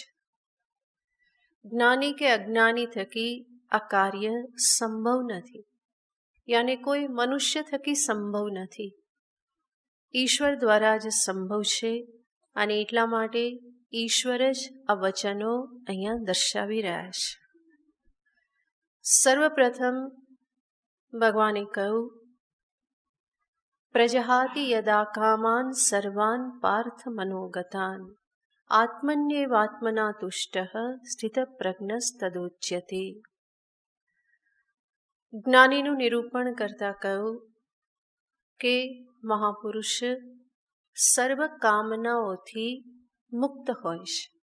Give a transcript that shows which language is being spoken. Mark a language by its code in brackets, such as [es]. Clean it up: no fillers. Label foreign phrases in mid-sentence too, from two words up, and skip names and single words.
[gu] જ્ઞાની કે અજ્ઞાની થકી આ કાર્ય સંભવ નથી, યાને કોઈ મનુષ્ય થકી સંભવ નથી. ઈશ્વર દ્વારા જ સંભવ છે. અને એટલા માટે ઈશ્વર જ આ વચનો અહીંયા દર્શાવી રહ્યા છે. સર્વપ્રથમ ભગવાને કહ્યું, [sa] પ્રજહાતિ યદા કામાન સર્વાન પાર્થ મનોગતાન આત્મન્યેવાત્મના તુષ્ટઃ સ્થિતપ્રજ્ઞસ્તદોચ્યતે. [gu] જ્ઞાનીનું નિરૂપણ કરતા કહ્યું કે મહાપુરુષ સર્વ કામનાઓથી મુક્ત હોય છે.